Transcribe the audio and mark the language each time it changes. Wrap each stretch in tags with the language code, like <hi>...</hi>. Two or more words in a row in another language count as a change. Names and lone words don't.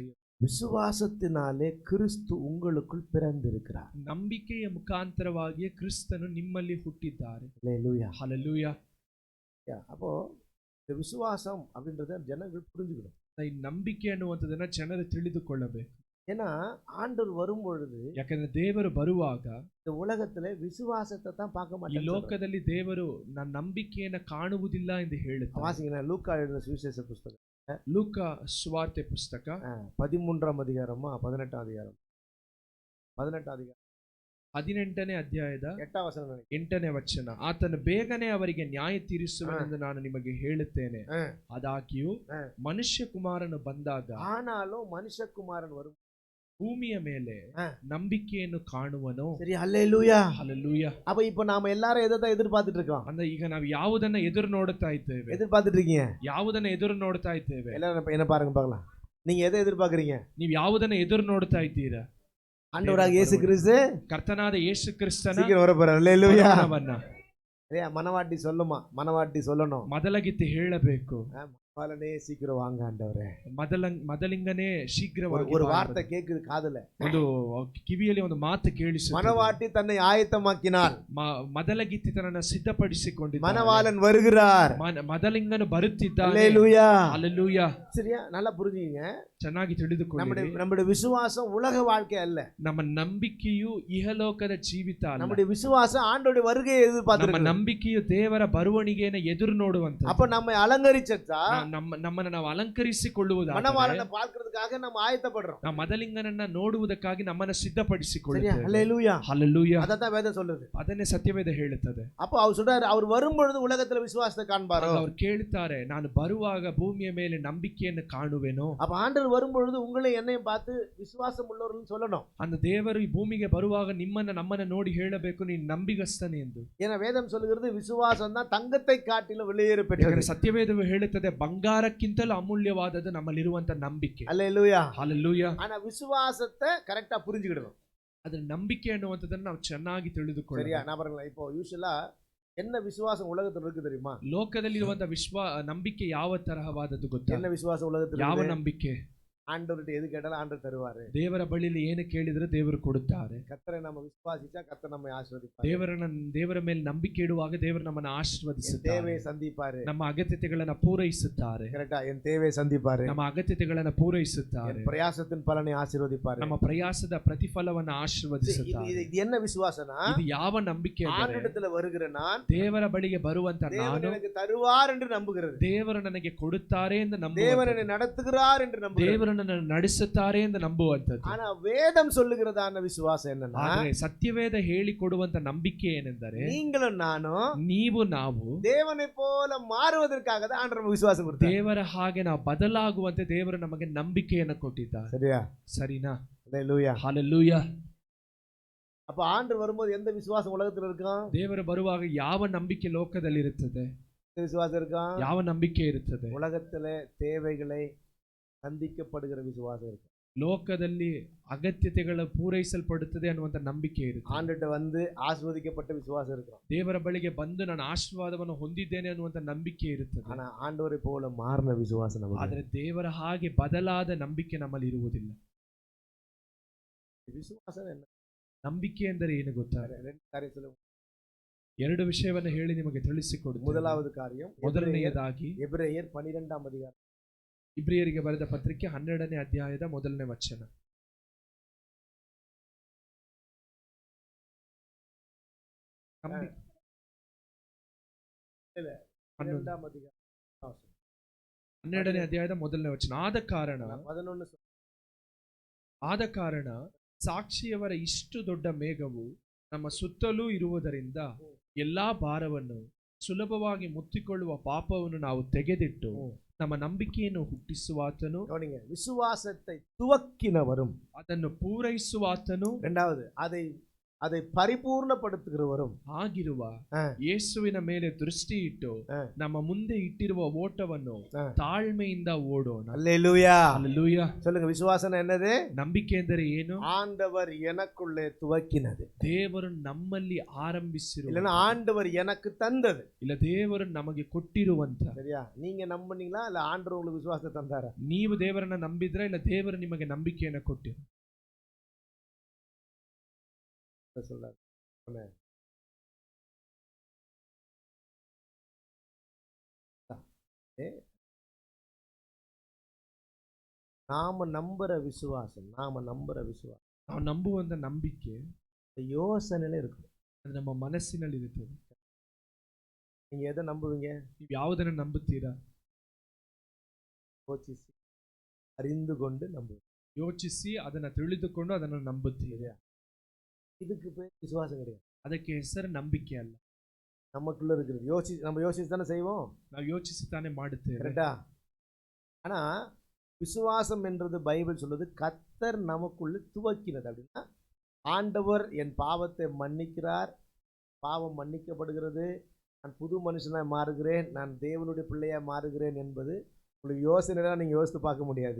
<ta>விசுவாசத்தினாலே கிறிஸ்து உங்களுக்குள் பிறந்திருக்கிறார்.</ta> <kn>ನಂಬಿಕೆಯ ಮುಖಾಂತರವಾಗಿ ಕ್ರಿಸ್ತನು ನಿಮ್ಮಲ್ಲಿ ಹುಟ್ಟಿದ್ದಾರೆ.</kn> <ta>அல்லேலூயா.</ta> <kn>ಹಲ್ಲೆಲೂಯಾ.</kn> <ta>அப்போ இந்த விசுவாசம் அப்படின்றத ஜனங்கள் புரிஞ்சுக்கணும்.</ta> <kn>ಈ ನಂಬಿಕೆ ಅನ್ನುವಂಥದ್ದನ್ನ ಜನರು ತಿಳಿದುಕೊಳ್ಳಬೇಕು.</kn> <ta>ஏன்னா ஆண்டவர் வரும் பொழுது,</ta> <kn>ಯಾಕಂದ್ರೆ ದೇವರು ಬರುವಾಗ</kn> <ta>இந்த உலகத்துல விசுவாசத்தை தான் பார்க்க</ta> <kn>ಈ</kn> <ta>மாட்டாங்க.</ta> <kn>ಲೋಕದಲ್ಲಿ ದೇವರು ನನ್ನ ನಂಬಿಕೆಯನ್ನು ಕಾಣುವುದಿಲ್ಲ ಎಂದು ಹೇಳುತ್ತಾರೆ.</kn> <ta>வாசிங்க, லூக்கா எழுதின சுவிசேஷ புஸ்தகம்</ta> <kn>ಲೂಕ ಸುವಾರ್ತೆ ಪುಸ್ತಕ</kn> <ta>13ஆம் அதிகாரமா 18ஆம் அதிகாரம் 18ஆம் அதிகாரம்</ta> <kn>18ನೇ ಅಧ್ಯಾಯದ</kn> <ta>8ஆம் வசனம் நினைக்கிறேன்.</ta> <kn>8ನೇ ವಚನ. ಆತನು ಬೇಗನೆ ಅವರಿಗೆ ನ್ಯಾಯ ತೀರಿಸುವನೆಂದು ನಾನು ನಿಮಗೆ ಹೇಳುತ್ತೇನೆ. ಆದಾಗ್ಯೂ ಮನುಷ್ಯ ಕುಮಾರನು ಬಂದಾಗ</kn> <ta>ஆனாலும் மனுஷகுமாரன் வரும்</ta> <kn>ಭೂಮಿಯ ಮೇಲೆ ನಂಬಿಕೆಯನ್ನು ಕಾಣುವನು.</kn> <ta>சரி, அல்லேலூயா.</ta> <kn>ಹಲ್ಲೆಲೂಯಾ.</kn> <ta>அப்ப இப்போ நாம எல்லாரும் எதை தான் எதிர்பார்த்துட்டு இருக்கோம்?</ta> <kn>ಅಂದ್ರೆ ಈಗ ನಾವು ಯಾವುದನ್ನ ಎದುರು ನೋಡುತ್ತಾ ಇದ್ದೇವೆ?</kn> <ta>எதிர்பார்த்துட்டு இருக்கீங்க?</ta> <kn>ಯಾವುದನ್ನ ಎದುರು ನೋಡ್ತಾ ಇದ್ದೇವೆ?</kn> <ta>எல்லாரும் என்ன பாருங்க பார்க்கலாம். நீங்க எதை எதிர்பார்க்கறீங்க?</ta> <kn>ನೀವು ಯಾವುದನ್ನ ಎದುರು ನೋಡ್ತಾ ಇದ್ದೀರಾ?</kn> <ta>ஆண்டவராக இயேசு கிறிஸ்து</ta> <kn>ಕರ್ತನಾದ ಯೇಸು ಕ್ರಿಸ್ತನ</kn> <ta>சீக்கிரம் வரப்போறார். அல்லேலூயா. மனவாட்டி சொல்லுமா, மனவாட்டி சொல்லணும்,</ta> <kn>ಮೊದಲಗಿತ್ತಿ ಹೇಳಬೇಕು,</kn> <ta>மனவாளனே சீக்கிரம் வாங்க ஆண்டவரே.</ta> <kn>ಮೊದಲಿಂಗನೇ ಶೀಘ್ರವಾಗಿ.</kn> <ta>ஒரு வார்த்தை கேக்குது காதுல,</ta> <kn>ಒಂದು ಕಿವಿಯಲ್ಲಿ ಒಂದು ಮಾತು ಕೇಳಿಸುತ್ತದೆ.</kn> <ta>மனவாட்டி தன்னை ஆயத்தமாக்கினாள்,</ta> <kn>ಮೊದಲಗಿತ್ತಿ ತನ್ನನ್ನು ಸಿದ್ಧಪಡಿಸಿಕೊಂಡಿದ್ದಾನೆ.</kn> <ta>மனவாளன் வருகிறார்,</ta> <kn>ಮೊದಲಿಂಗನು ಬರುತ್ತಿದ್ದಾನೆ.</kn> <ta>அல்லேலூயா.</ta> <kn>ಹಲ್ಲೆಲೂಯಾ.</kn> <ta>சரியா? நல்லா புரிஞ்சுக்கங்க.</ta> <kn>ಚೆನ್ನಾಗಿ ತಿಳಿದುಕೊಳ್ಳಿ.</kn> <ta>நம்முடைய விசுவாசம் உலக வாழ்க்கை அல்ல.</ta> <kn>ನಮ್ಮ ನಂಬಿಕೆಯು ಇಹಲೋಕದ ಜೀವಿತ ಅಲ್ಲ.</kn> <ta>நம்முடைய விசுவாசம் ஆண்டவருடைய வருகையை எதிர்பார்த்து.</ta> <kn>ನಮ್ಮ ನಂಬಿಕೆಯು ದೇವರ ಬರುವಣಿಗೆಯನ್ನು ಎದುರು ನೋಡುವಂತ.</kn> <ta>அப்ப நம்ம அலங்கரிச்சா,</ta> <kn>ನಮ್ಮನ್ನು ನಾವು ಅಲಂಕರಿಸಿಕೊಳ್ಳುವುದಾದರೆ,</kn> <ta>மணவாளனை பார்க்கிறதுக்காக நம்ம ஆயத்தப்படுறோம்.</ta> <kn>ನಾವು ಮೊದಲಿಂಗನನ್ನ ನೋಡುವುದಕ್ಕಾಗಿ ನಮ್ಮನ್ನು ಸಿದ್ಧಪಡಿಸಿಕೊಳ್ಳುತ್ತೇವೆ.</kn> <ta>அல்லேலூயா.</ta> <kn>ಹಲ್ಲೆಲೂಯಾ.</kn> <ta>அததான் வேதம் சொல்லுது.</ta> <kn>ಅದನ್ನೇ ಸತ್ಯವೇದ ಹೇಳುತ್ತದೆ.</kn> <ta>அப்ப அவர் சொல்றாரு, அவர் வரும்பொழுது உலகத்துல விசுவாசத்தை காண்பாரோ.</ta> <kn>ಅವರು ಕೇಳ್ತಾರೆ, ನಾನು ಬರುವಾಗ ಭೂಮಿಯ ಮೇಲೆ ನಂಬಿಕೆಯನ್ನು ಕಾಣುವೆನೋ.</kn> <ta>அப்ப ஆண்டவர் வரும்பொழுது உங்களை என்னையும் பார்த்து விசுவாசம் உள்ளவர்கள் சொல்லணும்.</ta> <kn>அந்த ದೇವರು ಈ ಭೂಮಿಗೆ ಬರುವಾಗ ನಮ್ಮನ್ನ ನೋಡಿ ಹೇಳಬೇಕು, ನೀನು ನಂಬಿಗಸ್ತನೆ ಎಂದು.</kn> <ta>ஏன்னா வேதம் சொல்லுகிறது விசுவாசம் தான் தங்கத்தை காட்டிலும் விலையேற பெற்றது.</ta> <kn>ಸತ್ಯವೇದವು ಹೇಳುತ್ತದೆ, ಬಂಗಾರಕ್ಕಿಂತಲೂ ಅಮೂಲ್ಯವಾದದ್ದು ನಮ್ಮಲ್ಲಿರುವಂತ ನಂಬಿಕೆ.</kn> <ta>அல்லேலூயா.</ta> <kn>ಹಲ್ಲೆಲೂಯಾ.</kn> <ta>ஆனா விசுவாசத்தை கரெக்டா புரிஞ்சுக்கிடணும்.</ta> <kn>ಅದ್ರ ನಂಬಿಕೆ ಅನ್ನುವಂಥದ್ದನ್ನು ನಾವು ಚೆನ್ನಾಗಿ ತಿಳಿದುಕೊಳ್ಳೋಣ.</kn> <ta>சரியா? நான் பாருங்களா, இப்போ யூசுவலா என்ன விசுவாசம் உலகத்துல இருக்கு தெரியுமா?</ta> <kn>ಲೋಕದಲ್ಲಿರುವಂತ ನಂಬಿಕೆ ಯಾವ ತರಹವಾದದ್ದು ಗೊತ್ತಾ?</kn> <ta>என்ன விசுவாசம் உலகத்துல?</ta> <kn>ಯಾವ ನಂಬಿಕೆ?</kn> <ta>ஆண்டவர்கிட்ட எது கேட்டாலும் ஆண்டவர் தருவாரு.</ta> <kn>ದೇವರ ಬಳಿಯಲ್ಲಿ ಏನು ಕೇಳಿದ್ರೆ ದೇವರು ಕೊಡುತ್ತಾರೆ.</kn> <ta>கர்த்தரை நம்ம விசுவாசிச்சா கர்த்தர் நம்மை ஆசீர்வதிப்பார்.</ta> <kn>ದೇವರ ಮೇಲೆ ನಂಬಿಕೆ ಇಡುವಾಗ ದೇವರು ನಮ್ಮನ್ನು ಆಶೀರ್ವದಿಸುತ್ತಾರೆ.</kn> <ta>தேவையை சந்திப்பாரு.</ta> <kn>ನಮ್ಮ ಅಗತ್ಯತೆಗಳನ್ನು ಪೂರೈಸುತ್ತಾರೆ.</kn> <ta>கரெக்ட்டா? என் தேவையை சந்திப்பாரு.</ta> <kn>ನಮ್ಮ ಅಗತ್ಯತೆಗಳನ್ನು ಪೂರೈಸುತ್ತಾರೆ.</kn> <ta>பிரயாசத்தின் பலனை ஆசீர்வதிப்பாரு.</ta> <kn>ನಮ್ಮ ಪ್ರಯಾಸದ ಪ್ರತಿಫಲವನ್ನು ಆಶೀರ್ವದಿಸುತ್ತಾರೆ.</kn> <ta>இது என்ன விசுவாசனா?</ta> <kn>ಇದು ಯಾವ ನಂಬಿಕೆ?</kn> <ta>ஆண்டவரிடத்துல வருகிற நான்</ta> <kn>ದೇವರ ಬಳಿಗೆ ಬರುವಂತ ನಾನು</kn> <ta>எனக்கு தருவார் என்று நம்புகிறது.</ta> <kn>ದೇವರು ನನಗೆ ಕೊಡುತ್ತಾರೆ ಎಂದು ನಂಬುವುದು.</kn> <ta>தேவன் என்னை நடத்துகிறார் என்று நம்புகிறது.</ta> <kn>ದೇವರು ನಡೆಸುತ್ತಾರೆ ಎಂದು ನಂಬುವಂತದ್ದು.</kn> <ta>ஆனா வேதம் சொல்லுகிறதான விசுவாசம் என்னன்னா,</ta> <kn>ಆದರೆ ಸತ್ಯವೇದ ಹೇಳಿಕೊಡುವಂತ ನಂಬಿಕೆ ಏನೆಂದರೆ,</kn> <ta>நீங்களும் நானும்</ta> <kn>ನಾವು</kn> <ta>தேவனை போல மாறுவதற்காக தான் ஆண்டவர் விசுவாசம் கொடுத்தார்.</ta> <kn>ದೇವರ ಹಾಗೆ ನಾವು ಬದಲಾಗುವಂತೆ ದೇವರು ನಮಗೆ ನಂಬಿಕೆಯನ್ನು ಕೊಟ್ಟಿದ್ದಾರೆ.</kn> <ta>சரியா?</ta> <kn>ಸರಿನಾ?</kn> <ta>அல்லேலூயா.</ta> <kn>ಹಲ್ಲೆಲೂಯಾ.</kn> <ta>அப்ப ஆண்டவர் வரும்போது எந்த விசுவாசம் உலகத்துல இருக்கும்?</ta> <kn>ದೇವರು ಬರುವಾಗ ಯಾವ ನಂಬಿಕೆ ಲೋಕದಲ್ಲಿ ಇರುತ್ತದೆ?</kn> <ta>விசுவாசம் இருக்கும்.</ta> <kn>ಯಾವ ನಂಬಿಕೆ ಇರುತ್ತದೆ?</kn> <ta>உலகத்துல தேவைகளை சந்திக்கப்படுகிற விசுவாசம் இருக்கு.</ta> <kn>ಲೋಕದಲ್ಲಿ ಅಗತ್ಯತೆಗಳು ಪೂರೈಸಲ್ಪಡುತ್ತದೆ ಅನ್ನುವಂತ ನಂಬಿಕೆ ಇರುತ್ತೆ.</kn> <ta>ஆண்டவர்ட்ட வந்து ஆசீர்வதிக்கப்பட்ட விசுவாசம் இருக்கும்.</ta> <kn>ದೇವರ ಬಳಿಗೆ ಬಂದು ನಾನು ಆಶೀರ್ವಾದವನ್ನು ಹೊಂದಿದ್ದೇನೆ ಅನ್ನುವಂತ ನಂಬಿಕೆ ಇರುತ್ತದೆ.</kn> <ta>ஆனா ஆண்டவரை போல மாறின விசுவாசம் நமக்கு.</ta> <kn>ಆದರೆ ದೇವರ ಹಾಗೆ ಬದಲಾದ ನಂಬಿಕೆ ನಮ್ಮಲ್ಲಿ ಇರುವುದಿಲ್ಲ.</kn> <ta>விசுவாசம் என்ன?</ta> <kn>ನಂಬಿಕೆ ಎಂದರೆ ಏನು ಗೊತ್ತಾ?</kn> <ta>ரெண்டு காரியம் சொல்லுங்க.</ta> <kn>ಎರಡು ವಿಷಯವನ್ನು ಹೇಳಿ ನಿಮಗೆ ತಿಳಿಸಿಕೊಡುತ್ತೇನೆ.</kn> <ta>முதலாவது காரியம்,</ta> <kn>ಮೊದಲನೆಯದಾಗಿ</kn> <ta>எபிரேயர் 12ஆம் அதிகாரம்,</ta> <kn>ಇಬ್ರಿಯರಿಗೆ ಬರೆದ ಪತ್ರಿಕೆ 12ನೇ ಅಧ್ಯಾಯದ ಮೊದಲನೇ ವಚನ. ನಂಬಿ- ಇಲ್ಲ. 11</kn> <ta>2ஆம் அதிகாரம்</ta> <kn>12ನೇ ಅಧ್ಯಾಯದ ಮೊದಲನೇ ವಚನ. ಆದ ಕಾರಣ ಸಾಕ್ಷಿಯವರ ಇಷ್ಟು ದೊಡ್ಡ ಮೇಘವು ನಮ್ಮ ಸುತ್ತಲೂ ಇರುವುದರಿಂದ ಎಲ್ಲಾ ಭಾರವನ್ನು ಸುಲಭವಾಗಿ ಮುತ್ತಿಕೊಳ್ಳುವ ಪಾಪವನ್ನು ನಾವು ತೆಗೆದಿಟ್ಟು ನಮ್ಮ ನಂಬಿಕೆಯನ್ನು ಹುಟ್ಟಿಸುವಾತನು,</kn> <ta>கவனிங்க, விசுவாசத்தை துவக்கினவரும்,</ta> <kn>ಅದನ್ನು ಪೂರೈಸುವಾತನು,</kn> <ta>இரண்டாவது அதை பரிபூர்ணப்படுத்துகிறவரும்</ta> <kn>ಆಗಿರುವ ಯೇಸುವಿನ ಮೇಲೆ ದೃಷ್ಟಿ ಇಟ್ಟು ನಮ್ಮ ಮುಂದೆ ಇಟ್ಟಿರುವ ಓಟವನ್ನು ತಾಳ್ಮೆಯಿಂದ ಓಡೋಣ.</kn> <ta>அல்லேலூயா. அல்லேலூயா. சொல்லுங்க, விசுவாசம் என்னது?</ta> <kn>ನಂಬಿಕೆ ಎಂದರೆ ಏನು?</kn> <ta>ஆண்டவர் எனக்குள்ளே துவக்கினது.</ta> <kn>ದೇವರು ನಮ್ಮಲ್ಲಿ ಆರಂಭಿಸಿರುವ,</kn> <ta>இல்லைன்னா ஆண்டவர் எனக்கு தந்தது.</ta> <kn>ಇಲ್ಲ ದೇವರು ನಮಗೆ ಕೊಟ್ಟಿರುವಂತ.</kn> <ta>சரியா? நீங்க நம்புனீங்களா இல்ல ஆண்டவர் உங்களுக்கு விசுவாசத்தை தந்தாரா?</ta> <kn>ನೀವು ದೇವರನ್ನ ನಂಬಿದ್ರೆ ಇಲ್ಲ ದೇವರು ನಿಮಗೆ ನಂಬಿಕೆಯನ್ನು ಕೊಟ್ಟಿರು?</kn> <ta>சொல்றாரு. நாம நம்புற விசுவாசம்</ta> <kn>ನಾವು ನಂಬುವಂತ ನಂಬಿಕೆ</kn> <ta>யோசனையில இருக்கும்.</ta> <kn>ಅದು ನಮ್ಮ ಮನಸ್ಸಿನಲ್ಲಿ ಇರುತ್ತದೆ.</kn> <ta>நீங்க எதை நம்புவீங்க?</ta> <kn>ನೀವು ಯಾವುದನ್ನು ನಂಬುತ್ತೀರಾ?</kn> <ta>யோசிச்சு அறிந்து கொண்டு நம்புவீங்க.</ta> <kn>ಯೋಚಿಸಿ ಅದನ್ನ ತಿಳಿದುಕೊಂಡು ಅದನ್ನು ನಂಬುತ್ತೀರಾ?</kn> <ta>இதுக்கு பேர் விசுவாசம் கிடையாது.</ta> <kn>ಅದಕ್ಕೆ ಹೆಸರು ನಂಬಿಕೆ ಅಲ್ಲ.</kn> <ta>நமக்குள்ள இருக்கிறது நம்ம யோசிச்சு தானே செய்வோம்.</ta> <kn>ನಾವು ಯೋಚಿಸಿ ತಾನೇ ಮಾಡುತ್ತೇವೆ.</kn> <ta>கரெக்டா? ஆனா விசுவாசம் என்றது பைபிள் சொல்லுது கர்த்தர் நமக்குள்ள துவக்கினது. அப்படின்னா ஆண்டவர் என் பாவத்தை மன்னிக்கிறார், பாவம் மன்னிக்கப்படுகிறது, நான் புது மனுஷனாக மாறுகிறேன், நான் தேவனுடைய பிள்ளையாக மாறுகிறேன் என்பது உங்களுக்கு யோசனைலாம் நீங்கள் யோசித்து பார்க்க முடியாது.</ta>